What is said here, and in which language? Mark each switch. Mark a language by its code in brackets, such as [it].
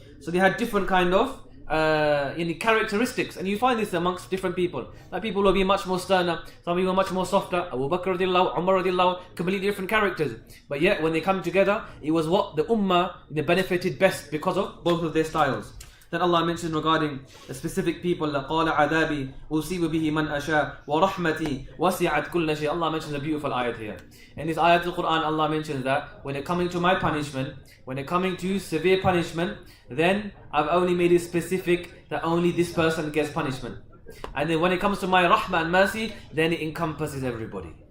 [en] So they had different kind of characteristics, and you find this amongst different people. Like people will be much more sterner, some people are much more softer. Abu Bakr radiallahu, Umar radiallahu, completely different characters. But yet when they come together, it was what the ummah benefited best because of both of their styles. Then Allah mentioned regarding the specific people, [ar] قَالَ عَذَابِي أُصِيبُ بِهِ مَنْ أَشَاءُ وَرَحْمَتِي وَسِعَتْ كُلَّ شَيْءٍ. [en] Allah mentions a beautiful ayat here. In this ayat of the Quran, Allah mentions that when it coming to my punishment, when it coming to severe punishment, then I've only made it specific that only this person gets punishment. And then when it comes to my rahmah and mercy, then it encompasses everybody.